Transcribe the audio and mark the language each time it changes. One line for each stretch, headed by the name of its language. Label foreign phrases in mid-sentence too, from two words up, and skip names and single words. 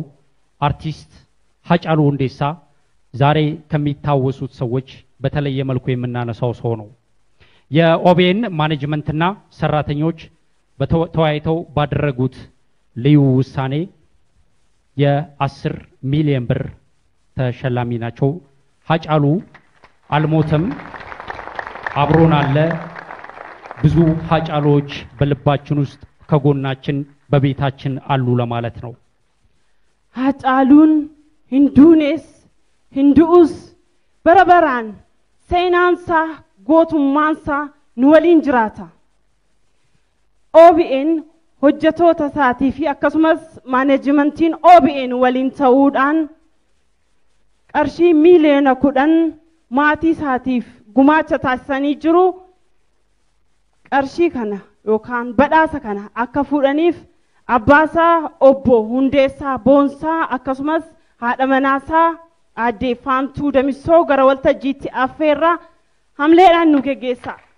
Amharic: አርቲስት ሃጫሉ ሁንዴሳ ዛሬ ከሚታወሱት ሰዎች በተለየ መልኩ የምናነሳው ሰው ነው። የኦቤን ማኔጅመንትና ሰራተኞች በተወያይተው ባደረጉት ልዩ ውሳኔ የ10 ሚሊዮን ብር ተሸላሚ ናቸው። ሃጫሉ አልሞተም፣ አብሮን አለ። ብዙ ሃጫሎች በልባችን ውስጥ ከጎናችን በቤታችን አሉ ለማለት ነው።
Oromo: ሃጫሉን hinduunes hinduus barabaraan seenaansa gootummaansa nu waliin jiraata. OBN hojjetoota isaatii fi akkasumas maaneejmentiin OBN waliin ta'uudhaan qarshii miiliyoona 10 maatii isaatiif gumaacha taasisanii jiru. qarshii kana yookaan badhaasa kana akka fuudhaniif abbaasaa obbo Hundeessaa Boonsaa akkasumas haadha manaasaa aadde Faantuu Damissoo gara waltajjiitti affeerra hamleedhaan nu geggeessa.